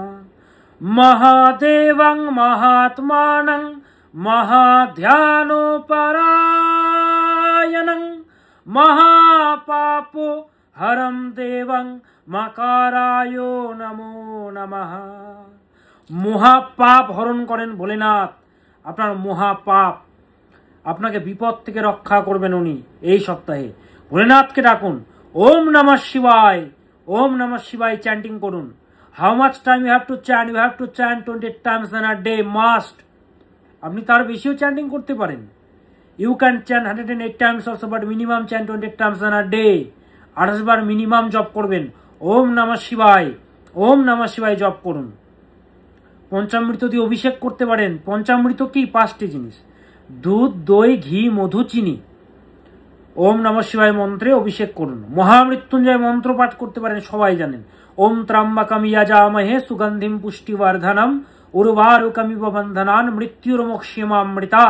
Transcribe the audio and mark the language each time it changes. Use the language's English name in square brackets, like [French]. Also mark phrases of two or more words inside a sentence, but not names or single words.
[Sanskrit] মহাদেবং মহাত্মানং মহাধ্যানোপরায়ণং মহাপাপো হরম দেবং মকারায় নমো নমঃ। [Bangla] মহাপাপ হরণ করেন ভোলেনাথ। আপনার মহাপাপ, আপনাকে বিপদ থেকে রক্ষা করবেন উনি। এই সপ্তাহে ভোলেনাথকে ডাকুন। [Sanskrit] ওম নমঃ শিবায়, ওম নমঃ শিবায় [Bangla] চ্যান্টিং করুন। [English] How much time you have to chant? You have to chant 28 times in a day, must. [Bangla] আপনি তার বেশিও চ্যান্টিং করতে পারেন। [English] You can chant 108 times also, but minimum chant 28 times in a day. [Bangla] 28 বার মিনিমাম জপ করবেন। [Sanskrit] ওম নমঃ শিবায়, ওম নমঃ শিবায় [Bangla] জপ করুন। পঞ্চামৃত দিয়ে অভিষেক করতে পারেন। পঞ্চামৃত কি? 5টি জিনিস: দুধ, দই, ঘি, মধু, চিনি। [Sanskrit] ওম নমঃ শিবায় [Bangla] মন্ত্রে অভিষেক করুন। মহামৃত্যুঞ্জয় মন্ত্র পাঠ করতে পারেন, সবাই জানেন। [Sanskrit] ওম ত্র্যম্বকম যজামহে সুগন্ধিম পুষ্টিবর্ধনম উর্বারুকমিব বন্ধনান মৃত্যুর্মোক্ষমামৃতাৎ।